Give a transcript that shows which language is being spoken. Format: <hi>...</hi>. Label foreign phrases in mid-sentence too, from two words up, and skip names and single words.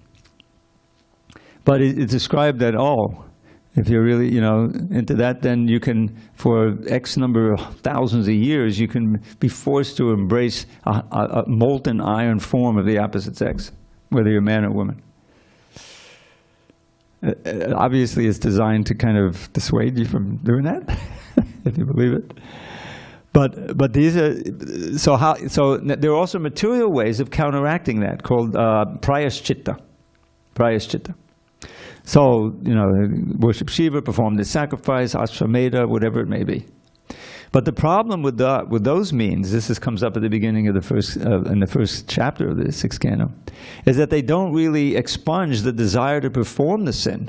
<en>But it's described that, if you're really, into that, then you can, for X number of thousands of years, you can be forced to embrace a molten iron form of the opposite sex, whether you're man or woman. Obviously, it's designed to kind of dissuade you from doing that, if you believe it. But these are so there are also material ways of counteracting that called priors-chitta. Priors-chitta. So worship Shiva, perform this sacrifice, ashwamedha, whatever it may be. But the problem with those means, comes up at the beginning of in the first chapter of the 6th canto, is that they don't really expunge the desire to perform the sin.</en>